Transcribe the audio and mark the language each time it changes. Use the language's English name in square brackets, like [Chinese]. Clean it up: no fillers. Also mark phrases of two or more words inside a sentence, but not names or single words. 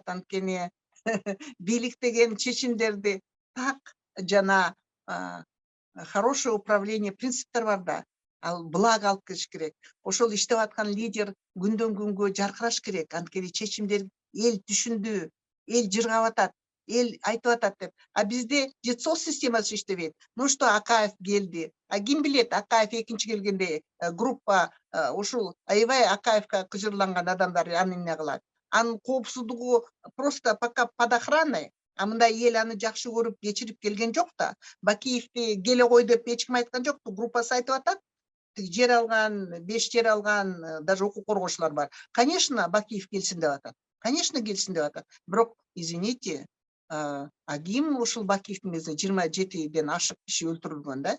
[Kyrgyz] Анткени бийлик деген чечимдерди так жана [Russian] хорошее управление [Kyrgyz] принциптер бар да. Ал благо алып келиш керек. Ошол иштеп аткан лидер күндөн күнгө жаркыраш керек. Анткени чечимдер эл түшүндү, эл жыргап атат, эл айтып атат деп. А бизде жетсол системасы иштебейт. [Russian] Ну что, [Kyrgyz] Акаев келди. А ким билет, Акаев экинчи келгенде группа ушул аябай Акаевка кыжырланган адамдар аны эмне кылат? Анын коопсуздугу [Russian] просто пока под охраной. [Kyrgyz] А мындай эл аны жакшы көрүп кечирип келген жок да. Бакиевди келе кой деп эч ким айткан жокпу. Группасы айтып атат. Жер алган, 5 жер алган, даже укук коргоочулар бар. Конечно, Бакиев келсин деп атат. Конечно, келсин деп атат. Бирок, извините, ким ушул Бакиевдин кезинде 27ден ашык киши өлтүрүлгөн да?